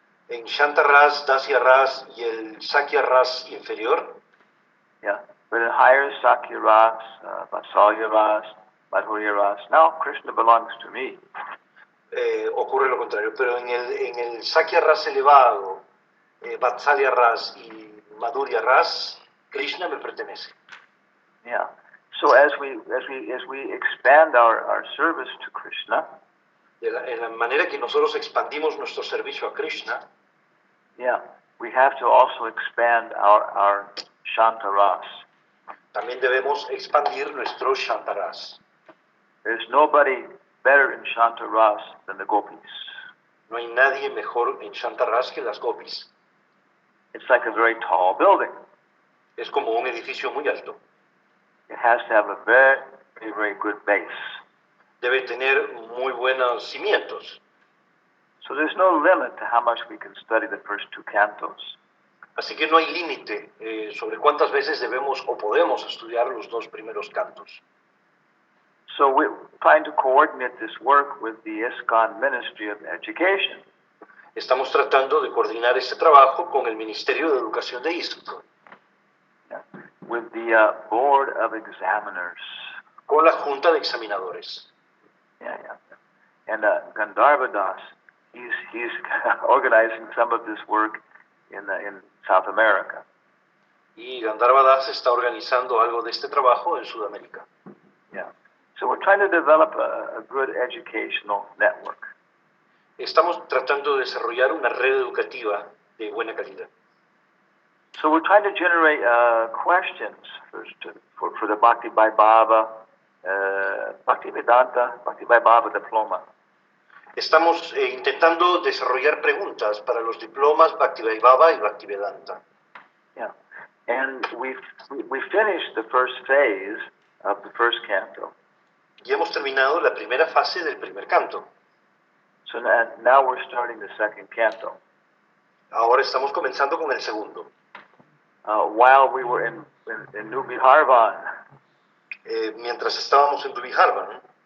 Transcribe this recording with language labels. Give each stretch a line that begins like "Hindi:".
Spanish: En Shanta Ras, Dasya Ras y el Sakya Ras inferior. Yeah,
English: But in higher Sakya Ras, Vatsalya Ras, Madhurya Ras, now Krishna belongs to me.
Spanish: Ocurre lo contrario, pero en el Sakya Ras elevado, Vatsalya Ras y Madhurya Ras, Krishna me pertenece. Yeah.
English: So as we expand our service to Krishna,
Spanish: En la manera que nosotros expandimos nuestro servicio a Krishna,
English: yeah, we have to also expand our Shanta Ras.
Spanish: también debemos expandir nuestro Shantaras.
English: There's nobody better in Shanta Ras than the gopis.
Spanish: No hay nadie mejor en Shantaras que las gopis.
English: It's like a very tall building.
Spanish: Es como un edificio muy alto.
English: It has to have a very, very, very good base.
Spanish: Debe tener muy buenos cimientos.
English: So there's no limit to how much we can study the first two cantos.
Spanish: Así que no hay límite sobre cuántas veces debemos o podemos estudiar los dos primeros cantos.
English: So we're trying to coordinate this work with the ISKCON Ministry of Education.
Spanish: Estamos tratando de coordinar este trabajo con el Ministerio de Educación de ISKCON,
English: with the Board of Examiners.
Spanish: con la Junta de Examinadores. Yeah.
English: And Gandharva Das, he's organizing some of this work in South America.
Spanish: Y Gandharva Das está organizando algo de este trabajo en Sudamérica. Yeah.
English: So we're trying to develop a good educational network.
Spanish: Estamos tratando de desarrollar una red educativa de buena calidad.
English: So we're trying to generate questions for the Bhakti Vaibhava, Bhaktivedanta, Bhakti Vaibhava diploma.
Spanish: Estamos intentando desarrollar preguntas para los diplomas Bhaktivaibhava y Bhaktivedanta.
English: Yeah, and we finished the first phase of the first canto.
Spanish: Y hemos terminado la primera fase del primer canto.
English: So now we're starting the second canto.
Spanish: Ahora estamos comenzando con el segundo.
English: While we were in New Biharvan.
Spanish: Mientras estábamos en Dubiharvan.